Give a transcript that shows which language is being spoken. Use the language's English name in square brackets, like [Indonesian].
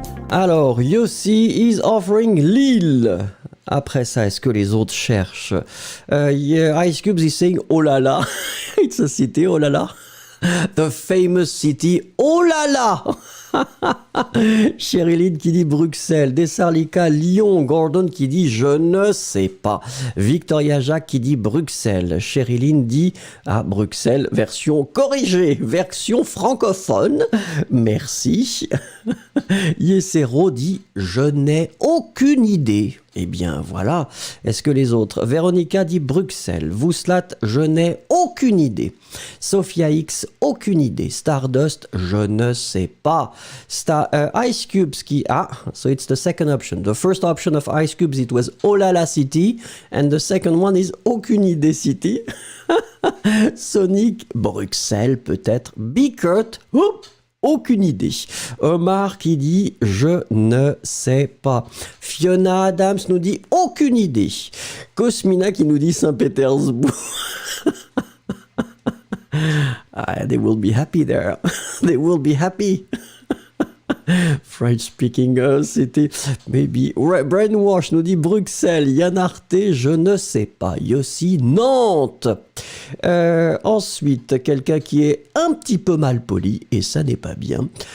[English] Alors, Yossi is offering Lille. [French] Après ça, est-ce que les autres cherchent? Ice Cubes [English] is saying oh la la. It's a city, oh la la. The famous city, oh là là. [French] Sherilyn qui dit Bruxelles, Dessarlika, Lyon, Gordon qui dit je ne sais pas. Victoria Jacques qui dit Bruxelles. Sherilyn dit Bruxelles, version corrigée, version francophone. Merci. Yesero dit je n'ai aucune idée. Eh bien voilà, est-ce que les autres? Véronica dit Bruxelles, Vouslat, je n'ai aucune idée. Sophia X, aucune idée. Stardust, je ne sais pas. [English] Ice Cubes qui so it's the second option. The first option of Ice Cubes, it was Olala City, and the second one is [French] aucune idée [English] City. [French] Sonic, Bruxelles peut-être. Bickert, aucune idée. Omar qui dit « Je ne sais pas ». Fiona Adams nous dit « Aucune idée ». Cosmina qui nous dit « Saint-Pétersbourg ». [English] They will be happy there. They will be happy. French-speaking city, maybe. [French] Brainwash nous dit Bruxelles. Yann Arte, je ne sais pas. Yossi, Nantes. Ensuite, quelqu'un qui est un petit peu mal poli, et ça n'est pas bien.